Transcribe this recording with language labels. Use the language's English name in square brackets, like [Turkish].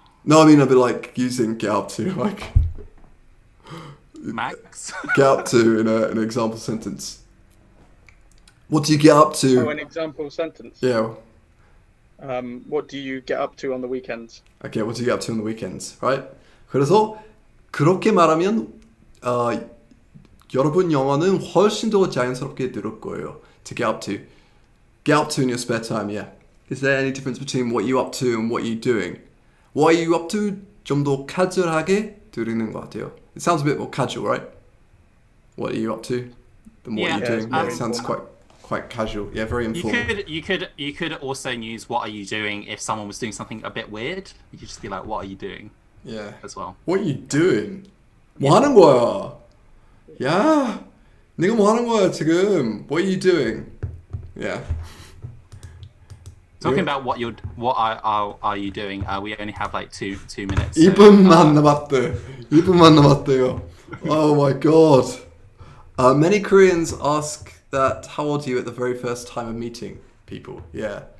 [English] No, I mean a bit like using get up to, like Max? get up to in an example sentence. What do you get up to? Oh, an example sentence. Yeah. What do you get up to on the weekends? Okay, what do you get up to on the weekends, right? [Korean] 그래서 그렇게 말하면 여러분 영어는 훨씬 더 자연스럽게 들을 거예요. [English] To get up to. Get up to in your spare time, yeah. Is there any difference between what you up to and what you doing? What are you up to? [Korean] 좀 더 casual하게 들리는 것 같아요. [English] It sounds a bit more casual, right? What are you up to? Than what Yeah, are you doing? it's Yeah, it sounds informal. quite casual. Yeah, very informal. You could also use what are you doing if someone was doing something a bit weird. You could just be like, what are you doing Yeah. as well. What are you doing? [Korean] 뭐 하는 거야? 야, 네가 뭐 하는 거야 지금? [English] What are you doing? Yeah. Talking Yeah. about what are you doing? We only have like two minutes. [Korean] 2분만 남았대. 2분만 남았대요. [English] Oh my god. Many Koreans ask that how old are you at the very first time of meeting people? Yeah.